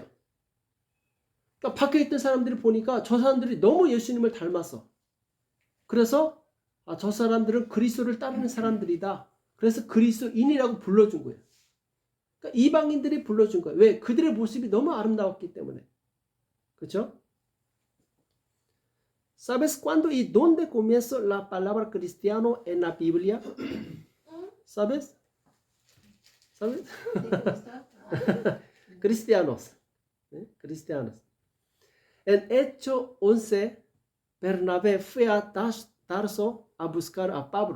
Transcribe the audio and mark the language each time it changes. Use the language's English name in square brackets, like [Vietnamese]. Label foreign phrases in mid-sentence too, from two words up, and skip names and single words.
[Korean] 그러니까 밖에 있던 사람들이 보니까 저 사람들이 너무 예수님을 닮았어. 그래서 저 사람들은 그리스도를 따르는 사람들이다. 그래서 그리스도인이라고 불러준 거예요. 그러니까 이방인들이 불러준 거예요. 왜? 그들의 모습이 너무 아름다웠기 때문에. 그렇죠? [Spanish] ¿Sabes cuándo y dónde comienza la palabra cristiano en la Biblia? ¿Sabes? ¿Sabes? Cristianos. Cristianos. En Hecho 11, Bernabé fue a Tarso a buscar a Pablo.